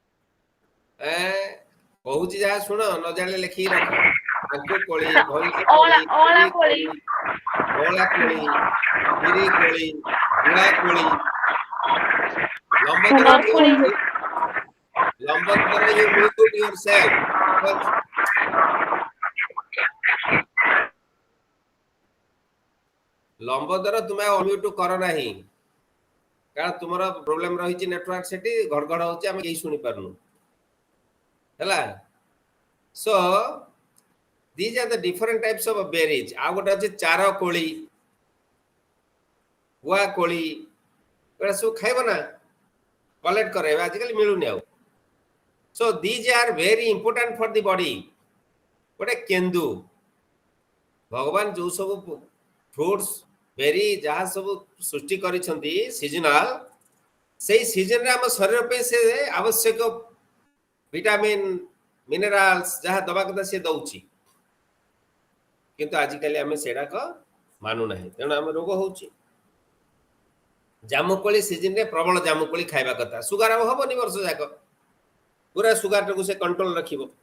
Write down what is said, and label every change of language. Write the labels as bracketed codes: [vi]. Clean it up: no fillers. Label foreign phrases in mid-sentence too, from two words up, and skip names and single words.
[or] କହୁଛି ଯାହା ଶୁଣ ନ ଜାଣିଲେ ଲେଖିକି ରଖ। ଆଙ୍କୁ କୋଳି, ଭଇଁଚ ଅଁଳା କୋଳି, ଅଁଳା କ୍ଷୀରି କୋଳି, ଅଁଳା କୋଳି, କ୍ଷୀରି କୋଳି, ଗୁଳା କୋଳି, ଲମ୍ବୋଦର ବରକୋଳି ଲମ୍ବୋଦର [en] you mute yourself because [or] ଲମ୍ବୋଦର ତୁମେ ଅନମ୍ୟୁଟ କର ନାହିଁ କାରଣ ତୁମର ପ୍ରୋବ୍ଲେମ ରହିଛି ନେଟୱାର୍କ ସେଠି ଘଡଘଡ ହଉଛି ଆମେ କେହି ଶୁଣି ପାରୁନୁ ହେଲା [en] so these are the different types of berries [or] ଆଉ ଗୋଟେ ଅଛି ଚାର କୋଳି ଗୁଆ କୋଳି ଏଗୁଡ଼ା ସବୁ ଖାଇବ ନା କଲେକ୍ଟ କରେଇବେ ଆଜିକାଲି ମିଳୁନି ଆଉ [en] so these are very important for the body [or] ଗୋଟେ କେନ୍ଦୁ ଭଗବାନ ଯୋଉ ସବୁ [en] fruits berry [or] ଯାହା ସବୁ ସୃଷ୍ଟି କରିଛନ୍ତି ସିଜନାଲ ସେଇ ସିଜନରେ ଆମ ଶରୀର ପାଇଁ ସେ ଆବଶ୍ୟକ [en] vitamin minerals [or] ଯାହା ଦବା କଥା ସେ ଦଉଛି କିନ୍ତୁ ଆଜିକାଲି ଆମେ ସେଟାକ ମାନୁନାହିଁ ତେଣୁ ଆମେ ରୋଗ ହଉଛି ଜାମୁକୋଳି ସିଜନରେ ପ୍ରବଳ ଜାମୁକୋଳି ଖାଇବା କଥା ସୁଗାର ଆଉ ହବନି ବର୍ଷ ଯାକ ପୁରା ସୁଗାରଟାକୁ ସେ କଣ୍ଟ୍ରୋଲ ରଖିବ